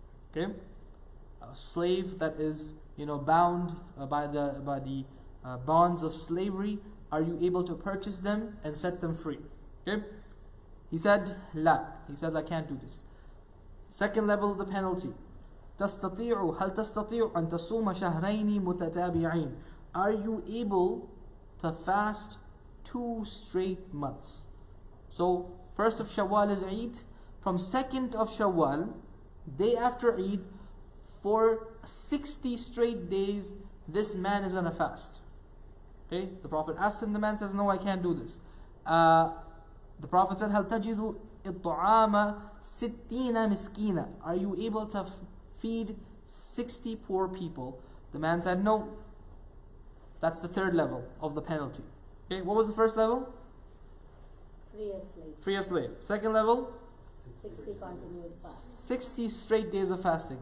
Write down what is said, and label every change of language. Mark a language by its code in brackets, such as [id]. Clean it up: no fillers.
[en] Okay, a slave that is bound by the bonds of slavery. Are you able to purchase them and set them free? Okay, he said la. He says I can't do this. Second level of the penalty. [ar] هل تستطيع أن تصوم شهرين متتابعين? [en] Are you able to fast 2 straight months? So 1st of Shawwal is Eid. From 2nd of Shawwal, day after Eid, for 60 straight days, this man is going to fast. Okay, the Prophet asked him. The man says, no, I can't do this. The Prophet said, [ar] هل تجد إطعام 60 مسكينا? [en] Are you able to feed 60 poor people? The man said, no. That's the third level of the penalty. Okay, what was the first level? Free a slave. Free a slave. Second level? 60 continuous fast. 60 straight days of fasting.